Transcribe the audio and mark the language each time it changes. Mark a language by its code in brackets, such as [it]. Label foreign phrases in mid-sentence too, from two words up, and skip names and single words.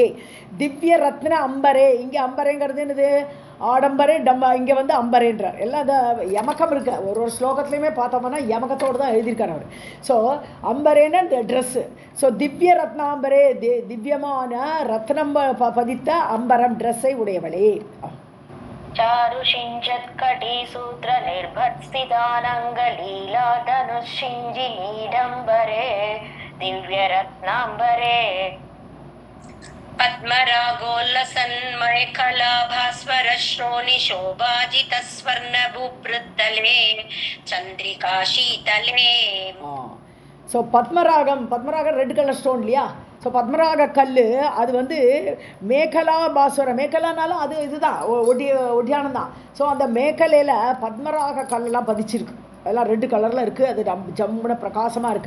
[sa] दिव्य रत्न अम्बरे, [ta] இங்கே அம்பரேங்கிறது என்னது ஆடம்பரே இங்கே வந்து அம்பரேன்றார். எல்லாம் அந்த யமகம் இருக்கு, ஒரு ஸ்லோகத்துலையுமே பார்த்தோம்னா யமகத்தோடு தான் எழுதியிருக்கார் அவர். ஸோ அம்பரேன்னு இந்த ட்ரெஸ்ஸு. ஸோ [sa] दिव्य रत्नाम्बरे, [ta] திவ்யமான ரத்னம் பதித்த அம்பரம் ட்ரெஸ்ஸை உடையவளே. [sa] चारुषिञ्चत्कटी सूत्र निर्भत्सितानङ्गलीला धनुषिञ्जिनीडम्बरे दिव्यरत्नाम्बरे पद्मरागोल्लसन्मयकलाभास्वर श्रोणिशोभाजितस्वर्णभूपृत्तले चन्द्रिका शीतले. [ta] ஸோ பத்மராகம் [en] red colour stone [ta] இல்லையா. ஸோ பத்மராக கல் அது வந்து [sa] मेखला भास्वरम्, [ta] மேகலானாலும் அது இதுதான் ஒட்டியானம் தான். ஸோ அந்த மேகலையில் பத்மராக கல்லெல்லாம் பதிச்சிருக்கு, அதெல்லாம் ரெட் கலரில் இருக்குது. அது ஜம்முன பிரகாசமாக இருக்குது.